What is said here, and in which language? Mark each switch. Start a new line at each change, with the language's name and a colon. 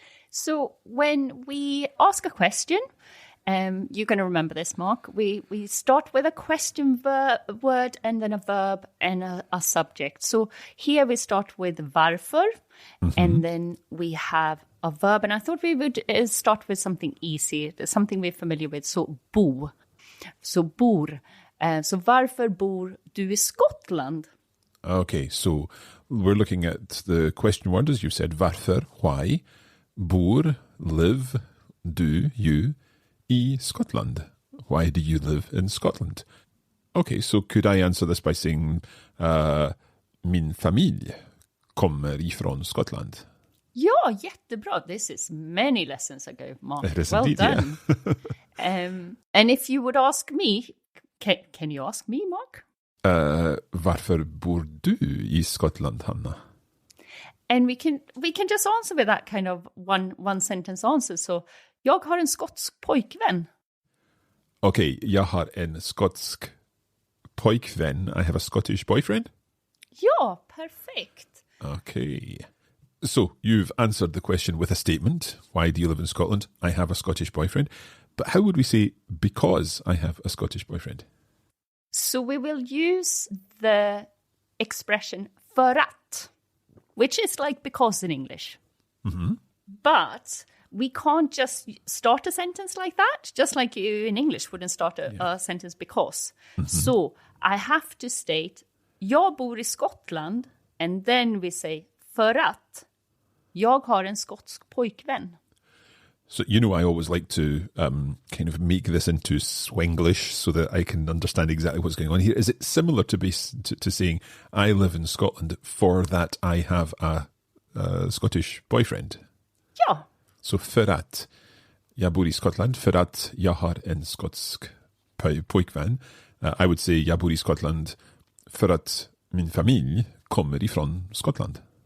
English: So when we ask a question, you're going to remember this, Mark. We start with a question word and then a verb and a subject. So here we start with varför, and then we have a verb. And I thought we would start with something easy, something we're familiar with. So bo. So bor.
Swedish: So varför bor du i Skottland?
English: Okay, so we're looking at the question word, as you said, varför, why. Bor, live, do, you, I Scotland. Why do you live in Scotland? Okay, so could I answer this by saying
Swedish: min familj kommer ifrån Skottland? Ja, jättebra.
English: This is many lessons ago, Mark. It is well indeed, done. Yeah. And if you would ask me, can you ask me, Mark?
Swedish: Varför bor du i Skottland, Hanna?
English: And we can just answer with that kind of one sentence answer.
Swedish: So, jag har en skotsk pojkvän. Okay, jag har en skotsk pojkvän.
English: I have a Scottish boyfriend? Ja, perfect. Okay. So, you've answered the question with a statement. Why do you live in Scotland? I have a Scottish boyfriend. But how would we say because I have a Scottish boyfriend? So, we will use the expression för att, which is like because in English. Mm-hmm. But we can't just start a sentence like that, just like you in English wouldn't start a sentence because. Mm-hmm. So I have to state,
Swedish: jag bor i Skottland,
English: and then we say,
Swedish: för att jag har en skotsk pojkvän.
English: So, you know, I always like to kind of make this into Swenglish so that I can understand exactly what's going on here. Is it similar to saying, I live in Scotland for that I have a Scottish boyfriend?
Swedish: Ja. Så för att jag bor i Skottland, för att jag har en skotsk pojkvän.
English: I would say,
Swedish: jag bor i Skottland för att min familj kommer ifrån Skottland.